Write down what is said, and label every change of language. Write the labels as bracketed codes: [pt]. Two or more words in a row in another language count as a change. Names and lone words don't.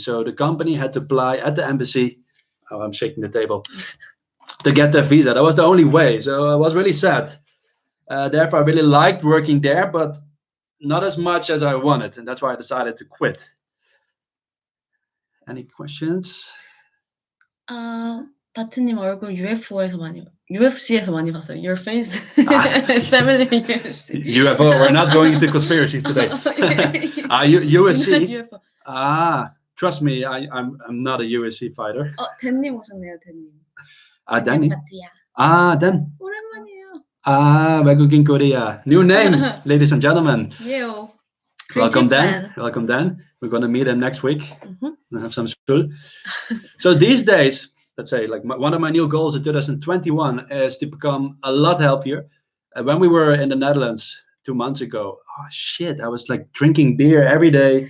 [en] So the company had to apply at the embassy. Oh, I'm shaking the table. To get their visa. That was the only way. So it was really sad. Therefore, I really liked working there, but not as much as I wanted. And that's why I decided to quit. Any questions? [ko] 바트님 얼굴 UFC에서 많이 봤어요. [en] Your face is familiar. UFO. We're not going into conspiracies today. UFC. Trust me, I'm not a UFC fighter. [ko] 댄님 오셨네요, 댄님. Danny. Dan. 오랜만이에요. 외국인 Korea. [en] New name, ladies and gentlemen. Yeah. Welcome, Dan. Welcome, Dan. We're going to meet him next week and have some school. So these days, let's say, like one of my new goals in 2021 is to become a lot healthier. When we were in the Netherlands 2 months ago, I was like drinking beer every day.